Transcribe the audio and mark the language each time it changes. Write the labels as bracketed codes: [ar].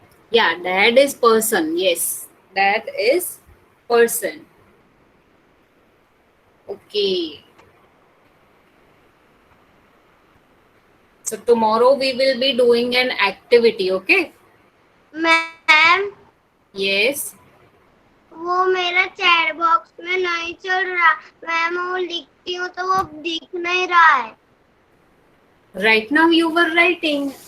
[en] Yeah, dad is person. Yes, dad is person. Okay. So tomorrow we will be doing an activity. Okay. Ma'am Yes. [hi] वो मेरा chat box में नहीं चल रहा, ma'am वो लिखती हूँ तो वो दिख नहीं रहा है. [en] Right now you were writing.